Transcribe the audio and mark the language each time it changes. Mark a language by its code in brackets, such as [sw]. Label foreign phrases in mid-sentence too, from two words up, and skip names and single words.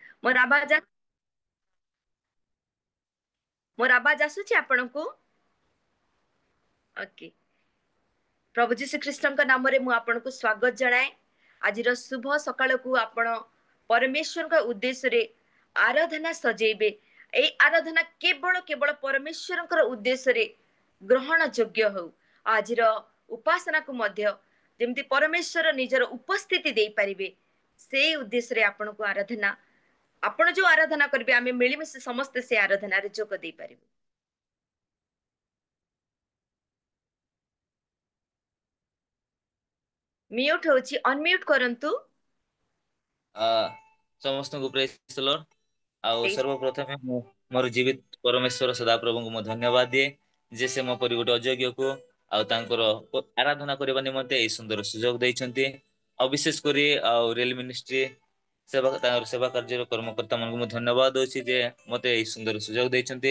[or] ମୋର ଆୱାଜ ମୋର ଆୱାଜ ଆସୁଛି ଆପଣଙ୍କୁ? ओके। ପ୍ରଭୁ ଯୀଶୁ ଖ୍ରୀଷ୍ଟଙ୍କ ନାମରେ ମୁଁ ଆପଣଙ୍କୁ ସ୍ୱାଗତ ଜଣାଏ। ଆଜିର ଶୁଭ ସକାଳକୁ ଆପଣ ପରମେଶ୍ୱରଙ୍କ ଉଦ୍ଦେଶ୍ୟରେ ଆରାଧନା ସଜେଇବେ। ଏହି ଆରାଧନା କେବଳ ପରମେଶ୍ୱରଙ୍କର ଉଦ୍ଦେଶ୍ୟରେ ଗ୍ରହଣ ଯୋଗ୍ୟ ହଉ। ଆଜିର ଉପାସନାକୁ ମଧ୍ୟ ଯେମିତି ପରମେଶ୍ୱର ନିଜର ଉପସ୍ଥିତି ଦେଇପାରିବେ ସେଇ ଉଦ୍ଦେଶ୍ୟରେ ଆପଣଙ୍କୁ ଆରାଧନା ଆପଣ ଯୋଉ ଆରାଧନା କରିବେ ଆମେ ମିଳିମିଶି ସମସ୍ତେ ସେ ଆରାଧନାରେ ଯୋଗ ଦେଇପାରିବୁ। ମ୍ୟୁଟ ହଉଛି ଅନମ୍ୟୁଟ କରନ୍ତୁ। ସମସ୍ତଙ୍କୁ [en] praise the Lord. [or] ଆଉ प्लीज। ସର୍ବପ୍ରଥମେ ମୁଁ ମୋର ଜୀବିତ ପରମେଶ୍ୱର ସଦାପ୍ରଭୁଙ୍କୁ ମୁଁ ଧନ୍ୟବାଦ ଦିଏ ଯେ ସେ ମୋ ପରି ଗୋଟେ ଅଯୋଗ୍ୟକୁ ଆଉ ତାଙ୍କର ଆରାଧନା କରିବା ନିମନ୍ତେ ଏଇ ସୁନ୍ଦର ସୁଯୋଗ ଦେଇଛନ୍ତି। ଆଉ ବିଶେଷ କରି ଆଉ ରେଲ ମିନିଷ୍ଟ୍ରି ତାଙ୍କର ସେବା କାର୍ଯ୍ୟର କର୍ମକର୍ତ୍ତା ମାନଙ୍କୁ ମୁଁ ଧନ୍ୟବାଦ ଦଉଛି ଯେ ମତେ ଏଇ ସୁନ୍ଦର ସୁଯୋଗ ଦେଇଛନ୍ତି।